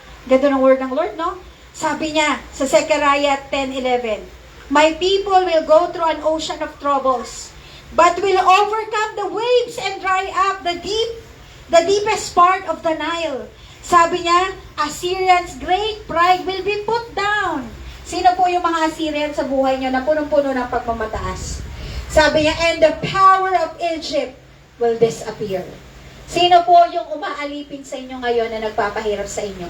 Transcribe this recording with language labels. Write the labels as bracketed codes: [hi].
[tl] Ganda ng word ng Lord, no? Sabi niya sa [en] Zechariah 10:11, my people will go through an ocean of troubles, but will overcome the waves and dry up the deepest part of the Nile. [tl] Sabi niya, [en] Assyrians' great pride will be put down. [tl] Sino po yung mga Assyrian sa buhay niyo na punong-puno ng pagmamataas? Sabi niya, [en] and the power of Egypt will disappear. [tl] Sino po yung umaalipin sa inyo ngayon na nagpapahirap sa inyo?